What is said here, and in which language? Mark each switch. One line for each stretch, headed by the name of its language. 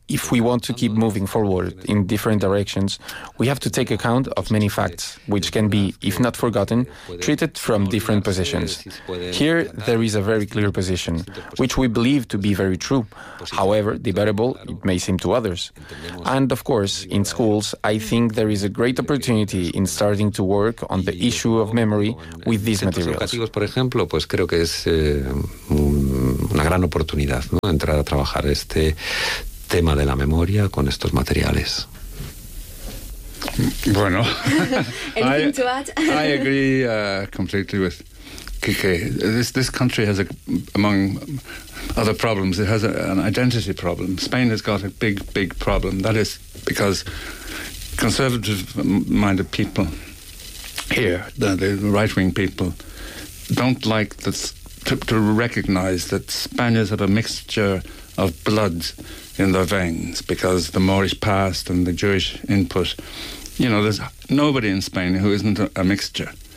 English: if we want to keep moving forward in different directions, we have to take account of many facts, which can be, if not forgotten, treated from different positions. Here, there is a very clear position, which we believe to be very true, however debatable it may seem to others. And of course, in schools, I think there is a great opportunity in starting to work on the issue of memory with these materials. For example,
Spanish: pues creo que es una gran oportunidad, ¿no? Entrar a trabajar este tema de la memoria con estos materiales. Bueno,
English: anything to add? I agree completely with Kike. This country has, among other problems, it has an identity problem. Spain has got a big problem. That is because conservative-minded people here, the right-wing people, don't like to recognize that Spaniards have a mixture of blood in their veins, because the Moorish past and the Jewish input, you know, there's nobody in Spain who isn't a mixture.